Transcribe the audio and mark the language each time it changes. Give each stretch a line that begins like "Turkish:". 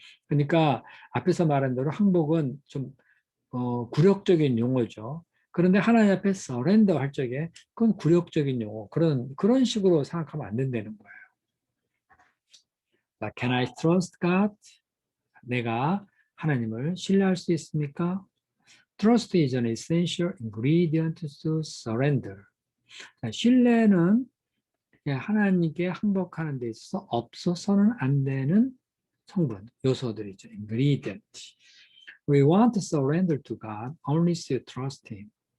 Korean: 그러니까 앞에서 말한 대로 항복은 좀 굴욕적인 용어죠. 그런데 하나님 앞에 서렌더 할 적에 그건 굴욕적인 용어, 그런 식으로 생각하면 안 된다는 거예요.
English: Can I trust God?
Korean: 내가 하나님을 신뢰할 수 있습니까?
English: Trust is an essential ingredient to surrender.
Korean: 신뢰는 하나님께 항복하는 데 있어서 없어서는 안 되는 성분, 요소들이죠. ingredient.
English: We want to surrender to God only to trust Him.